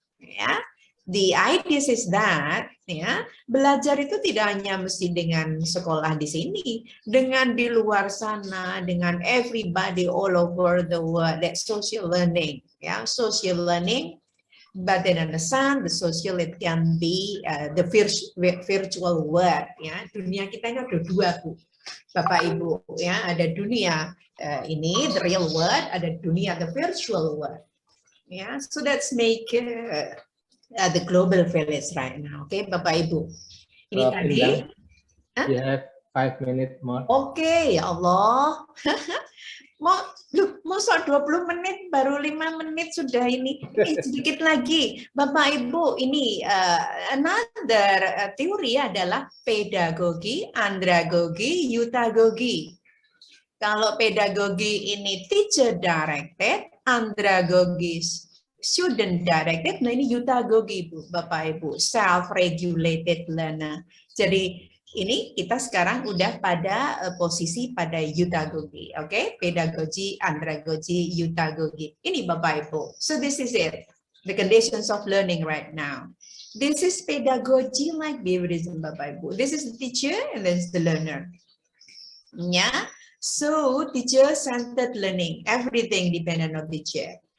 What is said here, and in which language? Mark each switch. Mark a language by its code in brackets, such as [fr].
[id] Ya, [en] the idea is that [id] ya, belajar itu tidak hanya mesti dengan sekolah di sini, dengan di luar sana, dengan [en] everybody all over the world. That social learning, ya, social learning. But then understand the social, it can be the virtual world. [id] Ya, dunia kita ini ada dua, Bu. Bapak Ibu, ya, ada dunia ini [en] the real world, [id] ada dunia [en] the virtual world. Ya, so let's make the global village right now. [id] Oke, Bapak Ibu. Ini tadi. [en] You have 5 minutes more. [id] Oke, ya Allah. mau 20 menit, baru 5 menit sudah ini. Sedikit lagi, Bapak Ibu, ini another teori adalah pedagogi, andragogi, eutagogi. Kalau pedagogi ini [en] teacher directed, [id] andragogi [en] student directed, [id] nah ini eutagogi, Bu, Bapak Ibu, [en] self regulated learner. [id] Jadi ini kita sekarang udah pada posisi pada eutagogi, oke? Pedagogi, andragogi, eutagogi. Ini Bapak Ibu. [en] So this is it, the conditions of learning right now. This is pedagogy like behaviorism, Bapak Ibu. This is the teacher and then the learner. Yeah. So teacher-centered learning, everything dependent on teacher.